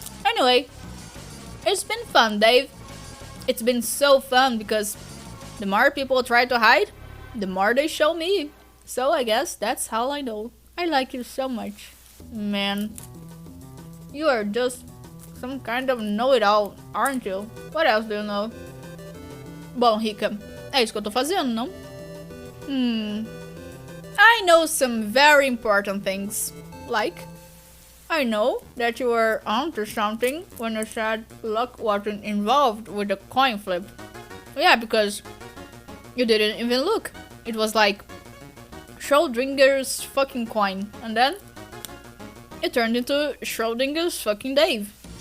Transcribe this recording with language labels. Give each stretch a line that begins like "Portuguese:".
English: Anyway, it's been fun, Dave. It's been so fun because the more people try to hide, the more they show me. So I guess that's how I know. I like you so much. Man, you are just some kind of know-it-all, aren't you? What else do you know?
Portuguese: Bom, Rika, é isso que eu tô fazendo, não?
English: I know some very important things. Like, I know that you were onto something when you said luck wasn't involved with the coin flip. Yeah, because you didn't even look. It was like Schrodinger's fucking coin, and then it turned into Schrodinger's fucking Dave.